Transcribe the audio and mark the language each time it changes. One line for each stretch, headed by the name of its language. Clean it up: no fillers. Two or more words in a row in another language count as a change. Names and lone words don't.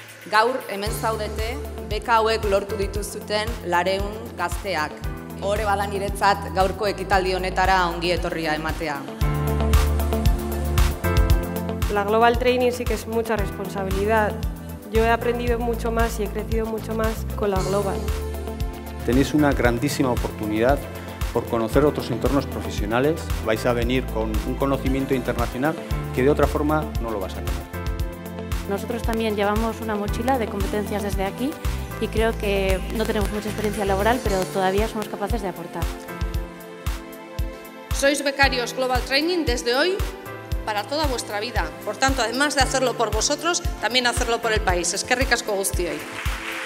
Basque: Gaur hemen zaudete beka hauek lortu dituzuten 200 gazteak. Hore bada niretzat gaurko ekitaldi honetara ongi etorria ematea.
Spanish: La Global Training sí que es mucha responsabilidad. Yo he aprendido mucho más y he crecido mucho más con la Global. Tenéis una grandísima oportunidad por conocer otros entornos profesionales. Vais a venir con un conocimiento internacional que de otra forma no lo vas a tener. Nosotros también llevamos una mochila de competencias desde aquí y creo que no tenemos mucha experiencia laboral, pero todavía somos capaces de aportar. Sois becarios Global Training desde hoy para toda vuestra vida. Por tanto, además de hacerlo por vosotros, también hacerlo por el país.
Basque: Eskerrik asko guztioi.